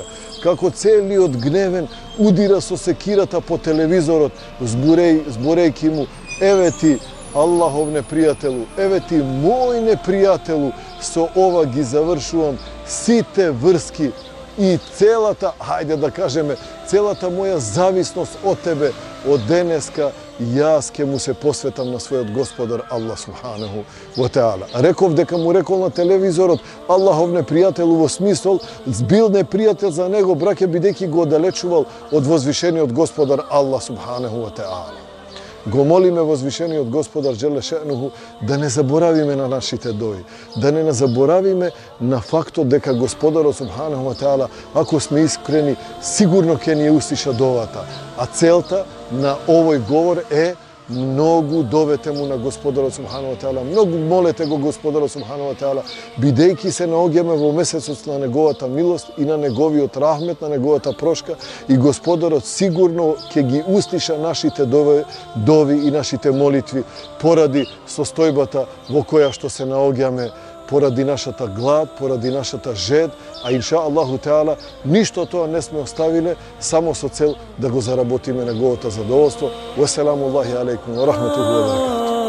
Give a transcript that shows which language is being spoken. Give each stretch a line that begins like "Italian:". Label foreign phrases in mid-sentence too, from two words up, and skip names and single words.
Macedonian: Како цели од гневен удира со секирата по телевизорот, зборејќи му, еве ти Аллахов непријателу, еве ти мој непријателу, со ова ги завршувам, сите врски и цела та, ајде да кажеме, цела та моја зависност од тебе, од денеска јас ке му се посветам на својот Господар Аллах
Arabic: سبحانه وتعالى.
Macedonian: Реков дека му рекол на телевизорот Аллахов непријател во смисол бил непријател за него, браке, бидејќи го оддалечувал од возвишениот Господар Аллах
Arabic: سبحانه وتعالى.
Macedonian: Го молиме возвишениот Господар
Arabic: جل شأنه
Macedonian: да не заборавиме на нашите дои, да не заборавиме на фактот дека Господарот
Arabic: سبحانه وتعالى,
Macedonian: ако сме искрени, сигурно ќе ни услиша довата. А целта на овој говор е многу довете му на Господарот
Arabic: سبحانه وتعالى,
Macedonian: многу молете го Господарот субханаху
Arabic: وتعالى,
Macedonian: бидејќи се наоѓаме во месецот на неговата милост и на неговиот рахмет, на неговата прошка, и Господарот сигурно ќе ги услиша нашите дови и нашите молитви поради состојбата во која што се наоѓаме, поради нашата глад, поради нашата жед, а
Arabic: إن شاء الله تعالى,
Macedonian: ништо тоа не сме оставиле, само со цел да го заработиме неговото задоволство.
Arabic: والسلام عليكم ورحمة الله وبركاته.